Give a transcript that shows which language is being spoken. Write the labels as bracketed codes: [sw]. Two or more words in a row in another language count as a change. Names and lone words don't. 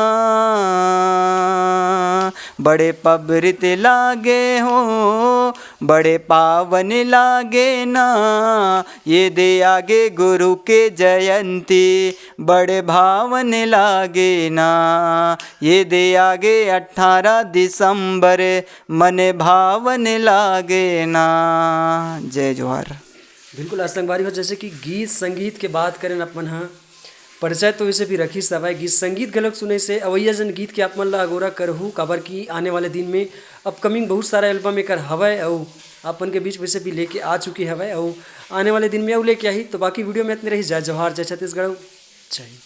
[hne] बड़े पबरित लागे हो, बड़े पावन लागे ना, ये दे आगे गुरु के जयंती बड़े भावन लागे ना, ये दे आगे 18 दिसंबर मन भावन लागे ना। जय जोहार। बिल्कुल असंगवारी हो, जैसे कि गीत संगीत के बात करें अपन हाँ, परिचय तो वैसे भी रखी हवय, गीत संगीत घलोक सुने से अवैया जन गीत के आप मन ला अगोरा करहूँ, काबर की आने वाले दिन में अपकमिंग बहुत सारा एल्बम एकर हवय और अपन के बीच वैसे भी लेके आ चुकी हवय और आने वाले दिन में और लेके आई। तो बाकी वीडियो में इतने रही। जय जवाहर, जय छत्तीसगढ़, जय हिंद।